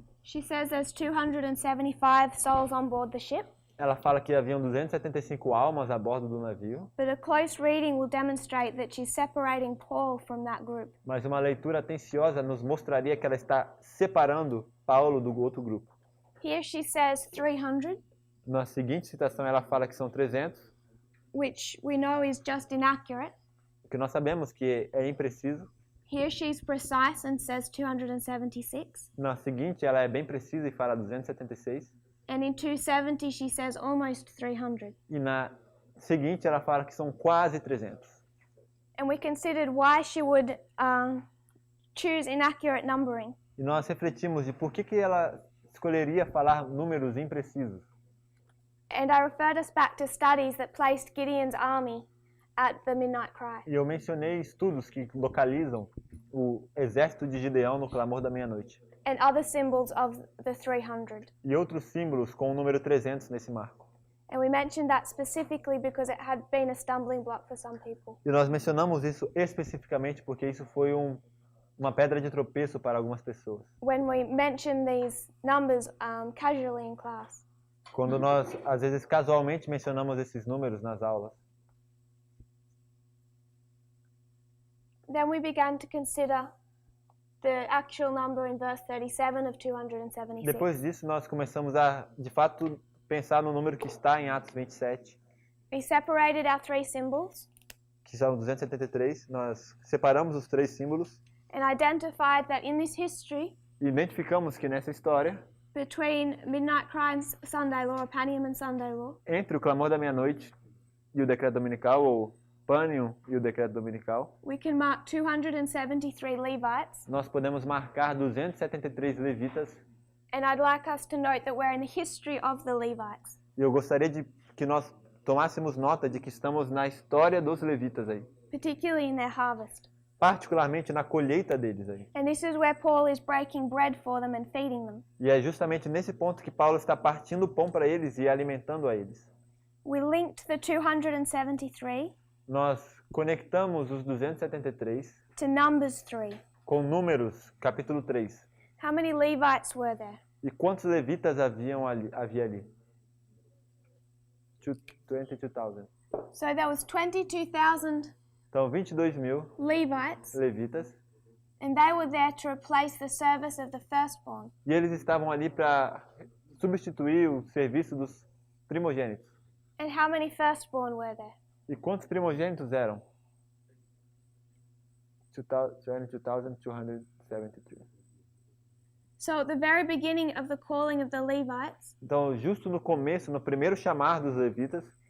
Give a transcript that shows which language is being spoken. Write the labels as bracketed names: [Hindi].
[English] she says there's 275 souls on board the ship, [Portuguese] ela fala que haviam 275 almas a bordo do navio, [English] but a close reading will demonstrate that she's separating Paul from that group. [Portuguese] mas uma leitura atenciosa nos mostraria que ela está separando Paulo do outro grupo. [English] Here she says 300, [Portuguese] Na seguinte citação ela fala que são 300, [English] which we know is just inaccurate. [Portuguese] que nós sabemos que é impreciso. [English] Here she's precise and says 276. [Portuguese] Na seguinte ela é bem precisa e fala 276. [English] And in 270 she says almost 300. [Portuguese] E na seguinte ela fala que são quase 300. [English] And we considered why she would choose inaccurate numbering. [Portuguese] E nós refletimos de por que ela escolheria falar números imprecisos. [English] And I referred us back to studies that placed Gideon's army at the midnight cry. [Portuguese] E eu mencionei estudos que localizam o exército de Gideão no clamor da meia-noite. [English] And other symbols of the 300. [Portuguese] E outros símbolos com o número 300 nesse marco. [English] And we mentioned that specifically because it had been a stumbling block for some people. [Portuguese] E nós mencionamos isso especificamente porque isso foi uma pedra de tropeço para algumas pessoas. [English] When we mention these numbers casually in class. [Portuguese] Quando nós, às vezes, casualmente mencionamos esses números nas aulas. [English] Then we began to consider the actual number in verse 37 of 276. [Portuguese] Depois disso, nós começamos a, de fato, pensar no número que está em Atos 27, [English] We separated our 3 symbols [Portuguese] que são 273. Nós separamos os 3 símbolos [English] and identified that in this history, [Portuguese] e identificamos que nessa história, [English] between Midnight Cry and Sunday Law, or Panium and Sunday Law, [Portuguese] entre o clamor da meia-noite e o decreto dominical, ou Panium e o decreto dominical, [English] we can mark 273 Levites. [Portuguese] nós podemos marcar 273 levitas. [English] And I'd like us to note that we're in the history of the Levites. [Portuguese] E eu gostaria de que nós tomássemos nota de que estamos na história dos levitas aí, [English] Particularly in their harvest. [Portuguese] particularmente na colheita deles aí. [English] And this is where Paul is breaking bread for them and feeding them. [Portuguese] E é justamente nesse ponto que Paulo está partindo o pão para eles e alimentando a eles. [English] We linked the 273 [Portuguese] Nós conectamos os 273 [English] to Numbers 3. [Portuguese] com Números, capítulo 3. [English] How many Levites were there? [Portuguese] E quantos levitas havia ali? [English] 22,000. So there was 22,000 [Portuguese] Então, 22.000 [English] Levites, [Portuguese] levitas. [English] and they were there to replace the service of the firstborn. [Portuguese] E eles estavam ali para substituir o serviço dos primogênitos. [English] And how many firstborn were there? [Portuguese] E quantos primogênitos eram? [English] 22,273. So at the very beginning of the calling of the Levites, [Portuguese] Então, justo no começo, no primeiro chamar dos levitas,